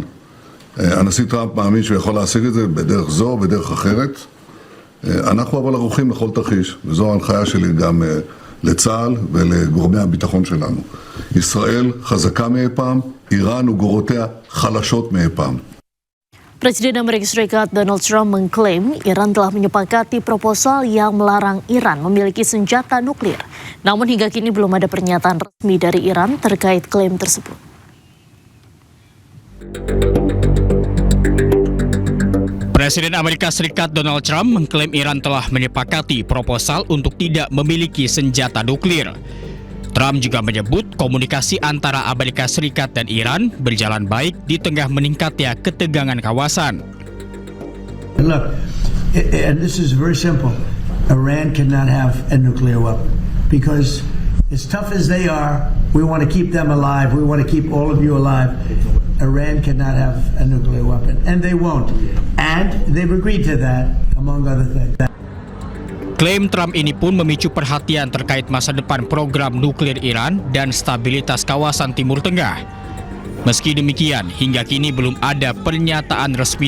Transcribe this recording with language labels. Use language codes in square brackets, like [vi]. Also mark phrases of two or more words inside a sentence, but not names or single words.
[he] הנשיא טראמפ מאמין שהוא יכול להשיג את זה בדרך זו או בדרך אחרת. אנחנו אבל ערוכים לכל תרחיש, וזו ההנחיה שלי גם לצה"ל ולגורמי הביטחון שלנו. ישראל חזקה מאי פעם, איראן וגורותיה חלשות מאי פעם. [id] Presiden Amerika Serikat Donald Trump mengklaim Iran telah menyepakati proposal yang melarang Iran memiliki senjata nuklir. Namun hingga kini belum ada pernyataan resmi dari Iran terkait klaim tersebut. Presiden Amerika Serikat Donald Trump mengklaim Iran telah menyepakati proposal untuk tidak memiliki senjata nuklir. Trump juga menyebut komunikasi antara Amerika Serikat dan Iran berjalan baik di tengah meningkatnya ketegangan kawasan. [en] Look, and this is very simple. Iran cannot have a nuclear weapon because as tough as they are, We want to keep them alive. We want to keep all of you alive. Iran cannot have a nuclear weapon, and they won't. And they've agreed to that, among other things. [id] Klaim Trump ini pun memicu perhatian terkait masa depan program nuklir Iran dan stabilitas kawasan Timur Tengah. Meski demikian, hingga kini belum ada pernyataan resmi